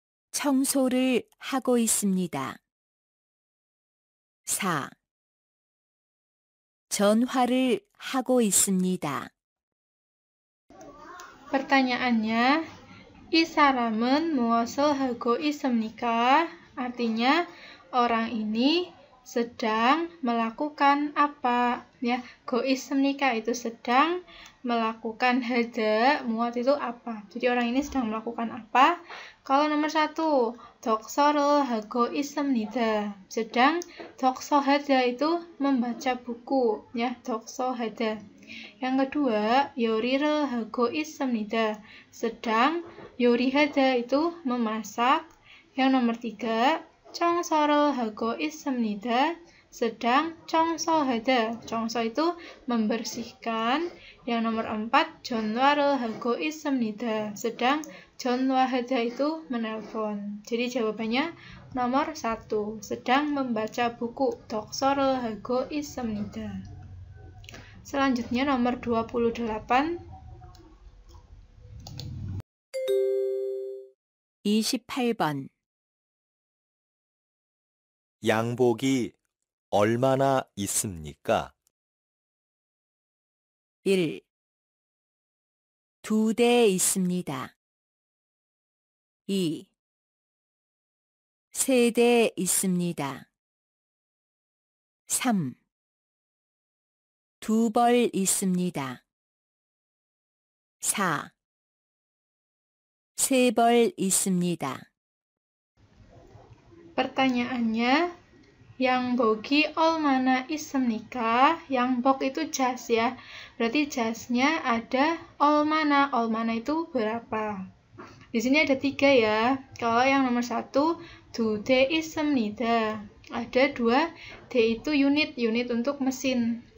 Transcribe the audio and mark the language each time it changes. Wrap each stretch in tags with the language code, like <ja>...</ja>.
<ko>청소를 하고 있습니다. 4. 전화를 하고 있습니다.</ko> <id>Pertanyaannya,</id> <ko>이 사람은 무엇을 하고 있습니까?</ko> <id>Artinya, orang ini sedang melakukan apa? Ya, go 있습니까 itu sedang melakukan hada, muat itu apa? Jadi orang ini sedang melakukan apa? Kalau nomor 1,</id> <ko>독서를 하고 있습니다.</ko> <id>Sedang 독서 hada itu membaca buku, ya, 독서 hada. Yang kedua,</id> <ko>요리를 하고 있습니다.</ko> <id>Sedang 요리하다 itu memasak. Yang nomor 3,</id> <ko>청소를 하고 있습니다.</ko> <id>Sedang 청소하다. 청소 itu membersihkan. Yang nomor 4,</id> <ko>전화를 하고 있습니다.</ko> <id>Sedang 전화하다 itu menelpon. Jadi jawabannya nomor 1, sedang membaca buku.</id> <ko>독서를 하고 있습니다.</ko> <id>Selanjutnya nomor 28.</id> <ko>28번. 양복이 얼마나 있습니까? 1. 2대 있습니다. 2. 3대 있습니다. 3. 2벌 있습니다. 4. 3벌 있습니다.</ko> <id>Pertanyaannya,</id> <ko>양복이 얼마나 있습니까?</ko> <id>양복 itu jas ya. Berarti jasnya ada 얼마나. 얼마나 itu berapa? Di sini ada 3 ya. Kalau yang nomor 1,</id> <ko>2대 있습니다.</ko> <id>Ada 2, D itu unit untuk mesin.</id>